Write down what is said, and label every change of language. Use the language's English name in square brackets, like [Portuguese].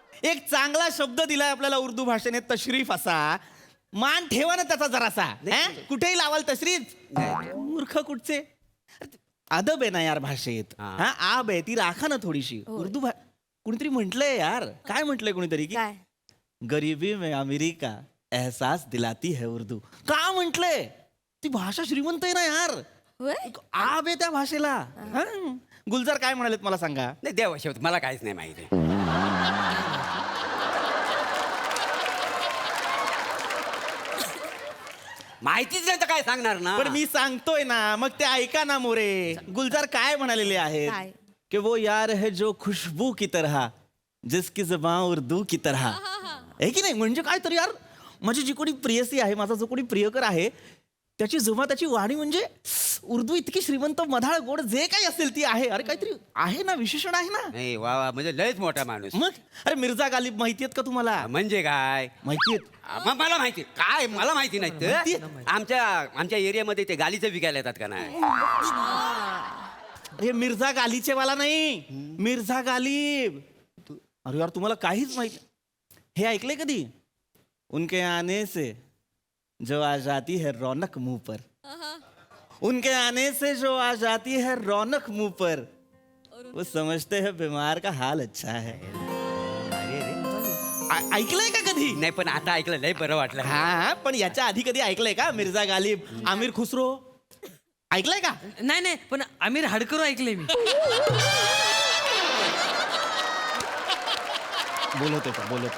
[Marathi] एक चांगला शब्द दिलाय आपल्याला उर्दू भाषेने तशरीफ असा. मान ठेवा ना त्याचा जरासा. कुठेही लावाल तशरीफ. मूर्ख कुठचे. अदब आहे ना यार भाषेत. हा आब आहे ती राखा ना थोडीशी. उर्दू कुणीतरी म्हटलंय यार. काय म्हटलंय कुणीतरी की काय [Hindi] गरीबी में अमीरी का एहसास दिलाती है उर्दू. [Marathi] का म्हटलंय. ती भाषा श्रीमंत आहे ना यार. होय? आब आहे त्या भाषेला. हं. गुलजार काय म्हणालेत मला सांगा. नाही देवा शेवट मला काहीच नाही माहिती. माहितीच नाही तर काय सांगणार ना. पण मी सांगतोय ना मग ते ऐका ना मोरे. गुलजार काय म्हणालेले आहेत काय? [Hindi] कि वो यार है जो खुशबू की तरह जिसकी जुबान उर्दू की तरह. [Marathi] आहे की नाही. म्हणजे काय तर यार माझी जी कोणी प्रियसी आहे माझा जो कोणी प्रियकर आहे त्याची जुमा त्याची वाणी म्हणजे उर्दू इतकी श्रीमंत मधाळ गोड जे काही असेल ती आहे. अरे काहीतरी आहे ना विशेषण आहे ना. नाही वा वा म्हणजे लयच मोठा माणूस. मग अरे मिर्झा गालिब माहिती आहेत का तुम्हाला. म्हणजे काय माहितीयेत. मला माहिती काय मला माहिती नाही माहितीये? तर आमच्या एरियामध्ये ते गालीचं विकायला येतात का नाही. अरे मिर्झा गालीचे वाला नाही मिर्झा गालिब. अरे यार तुम्हाला काहीच माहित हे ऐकलंय कधी. [Hindi] उनके आने से जो आ जाती है रौनक मुंह पर. उनके आने से जो आ जाती है रौनक मुंह पर वो समझते हैं बीमार का हाल अच्छा है. [Marathi] अरे रे ऐकलंय का कधी. नाही पण आता ऐकलं लय बरं वाटलं. हा पण याच्या आधी कधी ऐकलंय का मिर्झा गालिब आमिर खुसरो ऐकलंय का. नाही पण आमिर हाडकरो ऐकले मी. बोलत होता बोलत.